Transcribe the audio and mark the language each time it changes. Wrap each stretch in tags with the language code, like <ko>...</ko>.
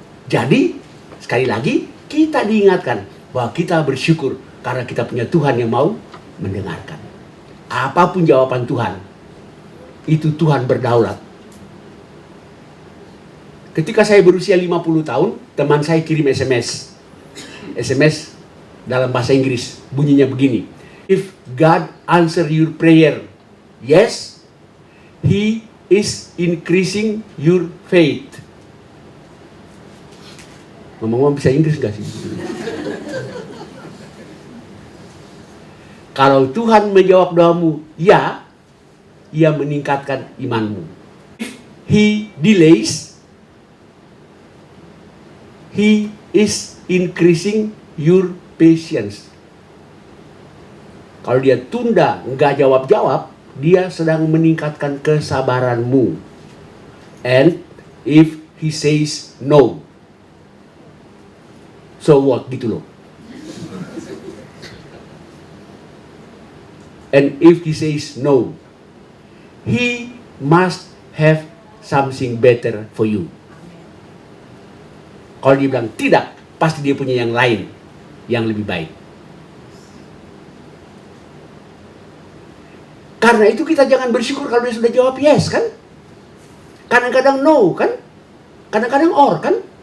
<id>Jadi sekali lagi kita diingatkan bahwa kita bersyukur karena kita punya Tuhan yang mau mendengarkan. Apapun jawaban Tuhan, itu Tuhan berdaulat. Ketika saya berusia 50 tahun, teman saya kirim SMS. SMS dalam bahasa Inggris, bunyinya begini.</id> <en>If God answer your prayer, yes, He is increasing your faith.</en> <id>Ngomong-ngomong bisa Inggris gak sih? Kalau Tuhan menjawab doamu, ya, Ia meningkatkan imanmu.</id> <en>If He delays, He is increasing your patience.</en> <id>Kalau dia tunda, nggak jawab-jawab, dia sedang meningkatkan kesabaranmu.</id> <en>And if He says no, so what</en> <id>gitu loh.</id> <en>And if He says no, He must have something better for you.</en> <id>Kalau dia bilang tidak, pasti dia punya yang lain, yang lebih baik. Karena itu kita jangan bersyukur kalau dia sudah jawab yes kan? Kadang-kadang no kan? Kadang-kadang or kan?</id>